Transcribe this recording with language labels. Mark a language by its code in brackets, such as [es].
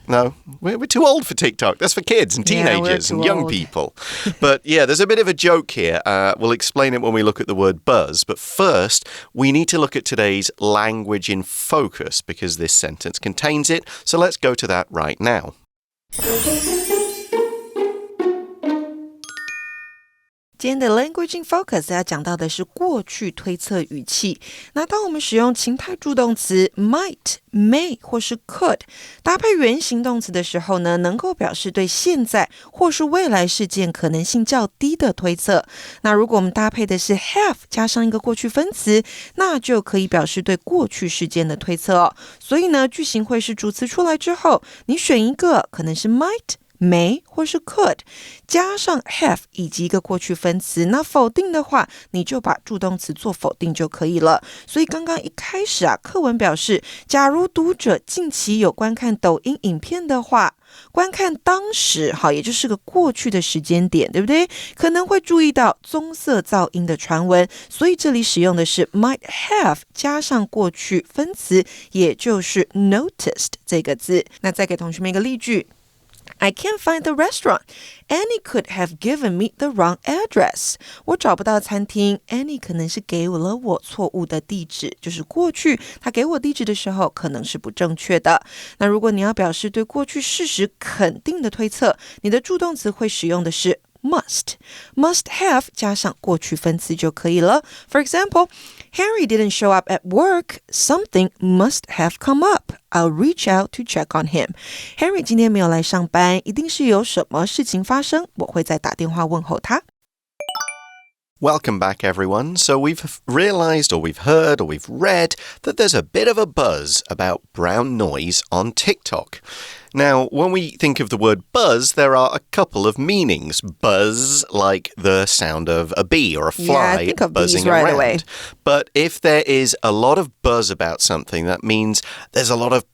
[en] No, we're too old for TikTok. That's for kids and teenagers and young people. But yeah, there's a bit of a joke here. We'll explain it when we look at the word buzz. But first, we need to look at today's language in focus because this sentence contains it. So let's go to that right now. [zh] 今天的 Language in Focus 要讲到的是过去推测语气。那当我们使用情态助动词 might, may 或是 could 搭配原形动词的时候呢，能够表示对现在或是未来事件可能性较低的推测。那如果我们搭配的是 have 加上一个过去分词，那就可以表示对过去事件的推测哦。所以呢，句型会是主词出来之后，你选一个，可能是 might。may 或是 could 加上 have 以及一个过去分词，那否定的话你就把助动词做否定就可以了。所以刚刚一开始课文表示，假如读者近期有观看抖音影片的话，观看当时也就是个过去的时间点，对不对？可能会注意到棕色噪音的传闻，所以这里使用的是 might have 加上过去分词，也就是 noticed 这个字。那再给同学们一个例句 [en] I can't find the restaurant. Annie could have given me the wrong address. [zh] 我找不到餐厅 Annie 可能是给了我错误的地址，就是过去她给我地址的时候可能是不正确的。那如果你要表示对过去事实肯定的推测，你的助动词会使用的是must have 加上过去分词就可以了。 [en] For example, Harry didn't show up at work. Something must have come up. I'll reach out to check on him. [zh] Harry 今天没有来上班，一定是有什么事情发生，我会再打电话问候他。 [en] Welcome back, everyone. So we've realized, or we've heard, or we've read that there's a bit of a buzz about brown noise on TikTok. Now, when we think of the word buzz, there are a couple of meanings. Buzz, like the sound of a bee or a fly buzzing around. But if there is a lot of buzz about something, that means there's a lot of